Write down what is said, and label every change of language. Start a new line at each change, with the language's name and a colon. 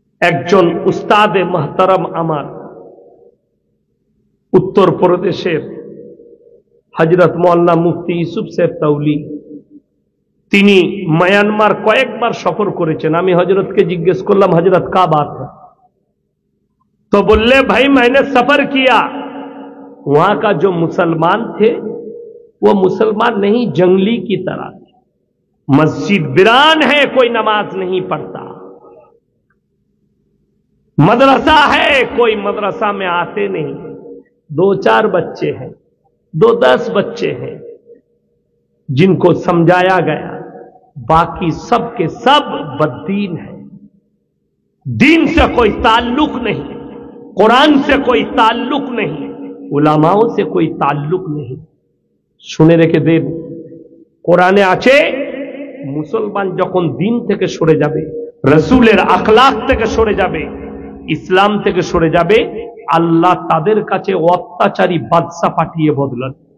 Bangla: একজন উস্তাদে মাহতারাম আমার উত্তর প্রদেশের হযরত মাওলানা মুফতি ইউসুফ সাহেব তাওলি, তিনি মায়ানমার কয়েকবার সফর করেছেন। আমি হযরতকে জিজ্ঞেস করলাম হযরত
Hindi: কা বাত है? तो बोले भाई मैंने सफर किया, वहां का जो मुसलमान थे वो मुसलमान नहीं, जंगली की तरह थे। मस्जिद वीरान है, कोई नमाज नहीं पढ़ता। मदरसा है, कोई मदरसा में आते नहीं। 2-4 बच्चे हैं, 2-10 बच्चे हैं जिनको समझाया गया, बाकी सब के सब बद्दीन है। दीन से कोई ताल्लुक नहीं, कुरान से कोई ताल्लुक नहीं, उलामाओं से कोई ताल्लुक नहीं।
Bangla: শুনে রেখে দেন, কোরআনে আছে মুসলমান যখন দিন থেকে সরে যাবে, রাসূলের আখলাক থেকে সরে যাবে, ইসলাম থেকে সরে যাবে, আল্লাহ তাদের কাছে অত্যাচারী বাদশা পাঠিয়ে বদলান।